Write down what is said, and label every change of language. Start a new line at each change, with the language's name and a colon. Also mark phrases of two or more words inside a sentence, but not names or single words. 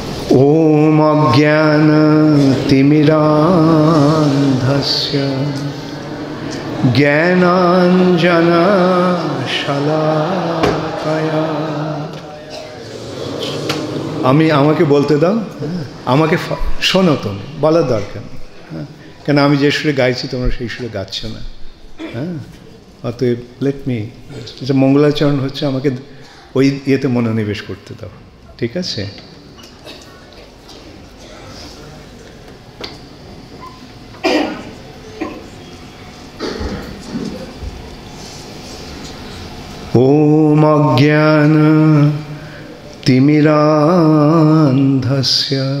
Sanskrit: ॐ अज्ञानतिमिरान्धस्य ज्ञानाञ्जनशलाकया
Bangla: আমাকে বলতে দাও, আমাকে শোনো, তুমি বলার দরকার নেই, কেন আমি যে সুরে গাইছি তোমরা সেই সুরে গাচ্ছ না। হ্যাঁ, অতএব
English: let me,
Bangla: মঙ্গলাচরণ হচ্ছে, আমাকে ওই ইয়েতে মনোনিবেশ করতে দাও, ঠিক আছে?
Sanskrit: ॐ अज्ञानतिमिरान्धस्य